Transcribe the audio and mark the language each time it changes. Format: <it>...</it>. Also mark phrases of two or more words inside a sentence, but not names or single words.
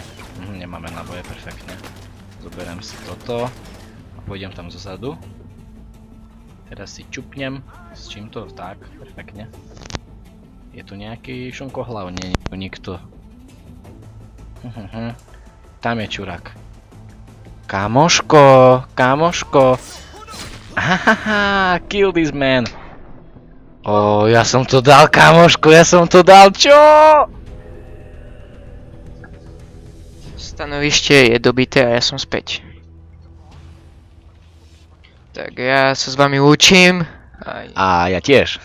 <sk>Nemáme náboje, perfektne. Zoberiem si toto a pôjdem tam zozadu. Teraz si čupnem. S čímto? Tak, perfektne. Je tu nejaký šunkohlav? Nie, je tu nikto. Tam je čurák. Kamoško!</sk> <en>Hahaha, kill this man.</en> <sk>Ja som to dal, kamoško, čo? Stanovište je dobité a ja som späť. Tak ja sa s vami učím. A ja tiež.</sk>